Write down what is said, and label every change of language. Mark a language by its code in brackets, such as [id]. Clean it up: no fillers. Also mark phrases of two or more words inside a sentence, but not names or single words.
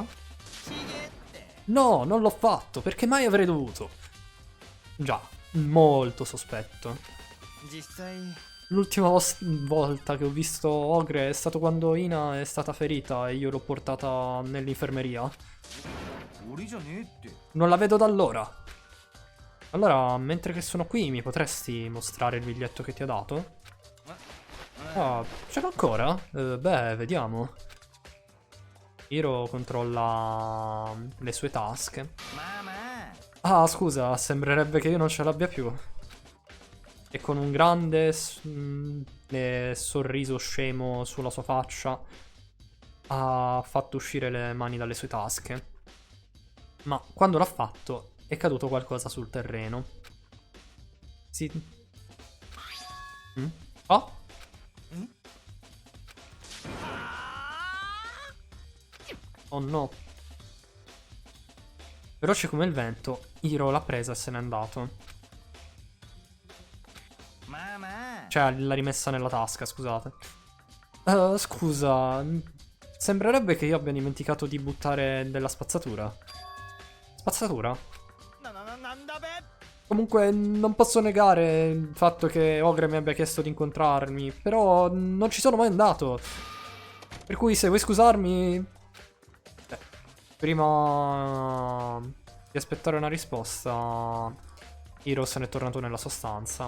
[it] No, non l'ho fatto, perché mai avrei dovuto? Già, molto sospetto. [ja] 実際 [it] L'ultima volta che ho visto Ogre è stato quando Ina è stata ferita e io l'ho portata nell'infermeria. [ja] 俺じゃねえって [it] Non la vedo da allora. Allora, mentre che sono qui, mi potresti mostrare il biglietto che ti ha dato? Ah, ce l'ho ancora? Beh, vediamo. Hiro controlla le sue tasche. [ja] まあまあ [it] Ah, scusa, sembrerebbe che io non ce l'abbia più. E con un grande sorriso scemo sulla sua faccia ha fatto uscire le mani dalle sue tasche. Ma quando l'ha fatto è caduto qualcosa sul terreno. Sì. Oh? Oh no. Veloce come il vento, Hiro l'ha presa e se n'è andato. [ja] まあまあ [it] Cioè, l'ha rimessa nella tasca, scusate. Scusa, sembrerebbe che io abbia dimenticato di buttare della spazzatura. Spazzatura? [ja] なんだべ [it] Comunque, non posso negare il fatto che Ogre mi abbia chiesto di incontrarmi, però non ci sono mai andato. Per cui, se vuoi scusarmi... Beh, prima di aspettare una risposta, Hiro se n'è tornato nella sua stanza.